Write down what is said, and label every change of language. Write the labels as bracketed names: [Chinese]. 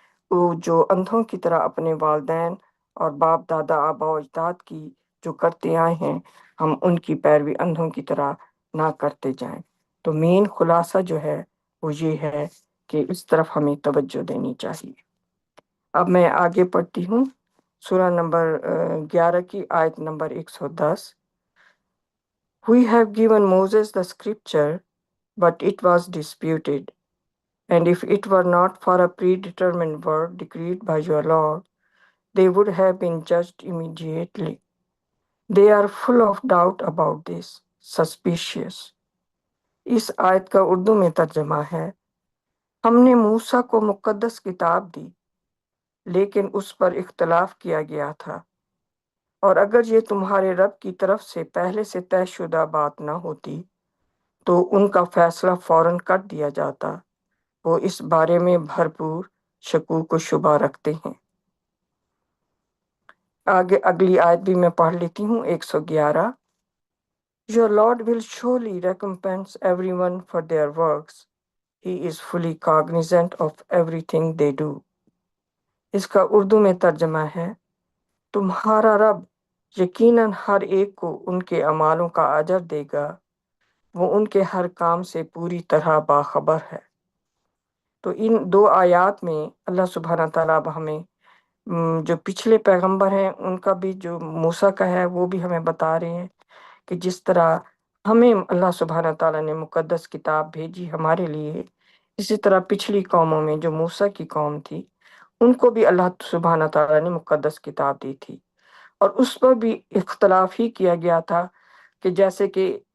[Urdu] وہ جو اندھوں کی طرح اپنے والدین اور باپ دادا آبا و اجداد کی جو کرتے آئے ہیں، ہم ان کی پیروی اندھوں کی طرح نہ کرتے جائیں۔ تو مین خلاصہ جو ہے وہ یہ ہے کہ اس طرف ہمیں توجہ دینی چاہیے۔ اب میں آگے پڑھتی ہوں سورہ نمبر 11 کی آیت number 110۔ [English] We have given Moses the scripture, but it was disputed. And if it were not for a predetermined word decreed by your Lord, they would have been judged immediately. They are full of doubt about this, suspicious. [Urdu] اس آیت کا اردو میں ترجمہ ہے، ہم نے موسیٰ کو مقدس کتاب دی لیکن اس پر اختلاف کیا گیا تھا، اور اگر یہ تمہارے رب کی طرف سے پہلے سے طے شدہ بات نہ ہوتی تو ان کا فیصلہ فوراً کر دیا جاتا۔ وہ اس بارے میں بھرپور شکوک و شبہ رکھتے ہیں۔ آگے اگلی آیت بھی میں پڑھ لیتی ہوں، 111۔ [English] Your Lord will surely recompense everyone for their works. He is fully cognizant of everything they do. [Urdu] اس کا اردو میں ترجمہ ہے، تمہارا رب یقیناً ہر ایک کو ان کے اعمالوں کا اجر دے گا، وہ ان کے ہر کام سے پوری طرح باخبر ہے۔ تو ان دو آیات میں اللہ سبحانہ تعالیٰ اب ہمیں جو پچھلے پیغمبر ہیں ان کا بھی، جو موسیٰ کا ہے وہ بھی ہمیں بتا رہے ہیں کہ جس طرح ہمیں اللہ سبحانہ تعالیٰ نے مقدس کتاب بھیجی ہمارے لیے، اسی طرح پچھلی قوموں میں جو موسیٰ کی قوم تھی ان کو بھی اللہ سبحانہ تعالیٰ نے مقدس کتاب دی تھی، اور اس پر بھی اختلاف ہی کیا گیا تھا کہ جیسے کہ